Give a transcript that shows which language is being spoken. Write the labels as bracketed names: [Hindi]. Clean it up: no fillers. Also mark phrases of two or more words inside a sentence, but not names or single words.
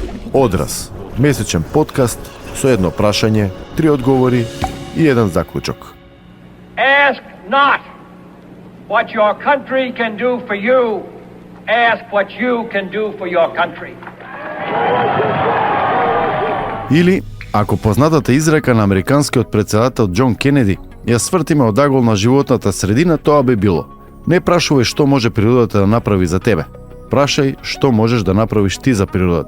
[Macedonian] Одраз, месечен подкаст со едно прашање, 3 одговори и еден заклучок. [English] Ask not what your country can do for you. Ask what you can do for your country. [Macedonian] Или, ако познатата изрека на американскиот претседател Џон Кенеди ја свртиме од агол на животната средина, тоа би било: не прашувај што може природата да направи за тебе. Прашај што можеш да направиш ти за природата.